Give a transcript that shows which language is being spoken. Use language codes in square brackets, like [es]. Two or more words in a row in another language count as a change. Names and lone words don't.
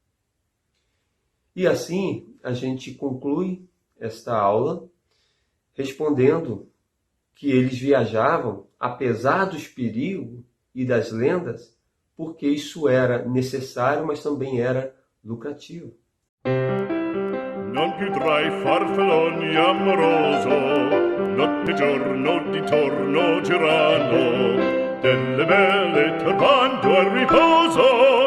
[pt] E assim a gente conclui esta aula respondendo que eles viajavam, apesar dos perigos e das lendas, porque isso era necessário, mas também era lucrativo. [it] Non più tra i farfalloni amoroso, notte e giorno di torno girano, delle belle turbando al riposo.